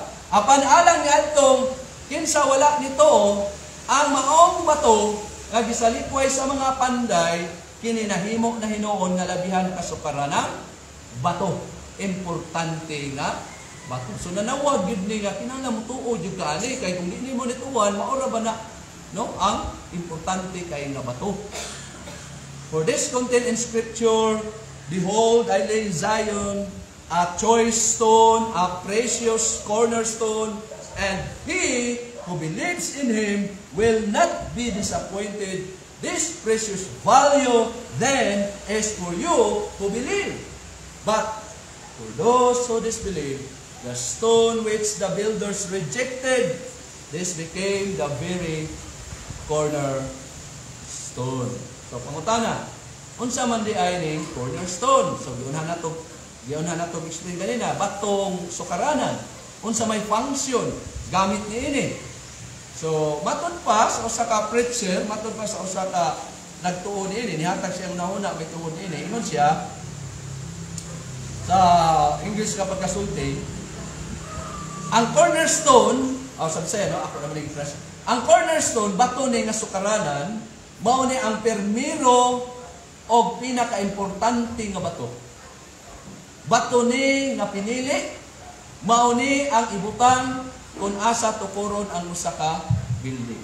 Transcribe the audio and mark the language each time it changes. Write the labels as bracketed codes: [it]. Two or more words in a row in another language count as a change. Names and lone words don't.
[ceb] Apan alang ni adtong kinsa wala nituo, ang maong bato nga gisalikway sa mga panday kini nahimo na hinuon nga labihan kasukaranan ng bato. Importante nga bato. So nanawag gyud ni nga kinahanglan mo tuo jud ka ani kay kung di nimo nituan maura ba na no ang importante kay nga bato. [en] For this content in scripture, behold, I lay in Zion a choice stone, a precious cornerstone, and he who believes in him will not be disappointed. This precious value then is for you who believe. But for those who disbelieve, the stone which the builders rejected, this became the very cornerstone. cornerstone. [ceb] So pangutana, unsa man di ay ning cornerstone? So giunhan nato explain kanina, batong sukaranan. Unsa may function gamit niini. So matod pa sa usa ka preacher, matod pa sa usa ka nagtuon niini, nihatag siya ang nahuna may tuon niini. Ingon siya sa English kapag kasulti, ang cornerstone, [tl] sabi sa'yo, [ceb] no? [tl] Ako naman nag-express. [ceb] Ang cornerstone, bato ni nga sukaranan, mao ni ang permiro o pinaka-importante nga bato. Bato ni nga pinili, mao ni ang ibutang kung asa tukuron ang usa ka building.